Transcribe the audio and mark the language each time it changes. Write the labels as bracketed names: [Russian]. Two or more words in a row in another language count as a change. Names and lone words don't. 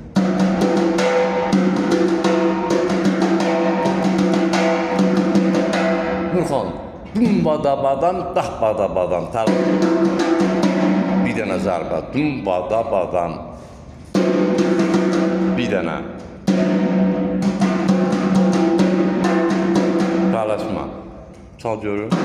[Azerbaijani] Nurxan, dum-bada-badam, dah-bada-badam. Bir dənə zərbə, dum-bada-badam. Bir dənə. Tələsmə. Çal görüm.